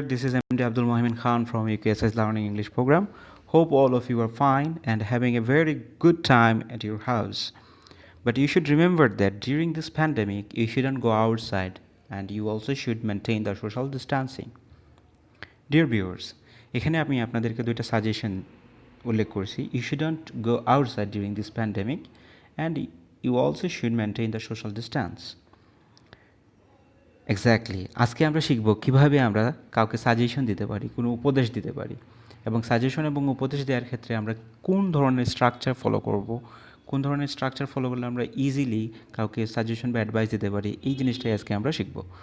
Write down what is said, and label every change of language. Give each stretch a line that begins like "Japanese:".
English: This is MD Abdul Mohamed Khan from UKSS Learning English Program. Hope all of you are fine and having a very good time at your house. But you should remember that during this pandemic, you shouldn't go outside and you also should maintain the social distancing. Dear viewers,
Bangla: এখানে আমি আপনাদেরকে দুইটা suggestion উল্লেখ করছি.
English: You shouldn't go outside during this pandemic and you also should maintain the social distance.
Bangla: Exactly আজকে আমরা শিখব কিভাবে আমরা কাউকে সাজেশন দিতে পারি, কোনো উপদেশ দিতে পারি, এবং সাজেশন এবং উপদেশ দেওয়ার ক্ষেত্রে আমরা কোন ধরনের স্ট্রাকচার ফলো করব, কোন ধরনের স্ট্রাকচার ফলো করলে আমরা ইজিলি কাউকে সাজেশন বা অ্যাডভাইস দিতে পারি, এই জিনিসটাই আজকে আমরা শিখব.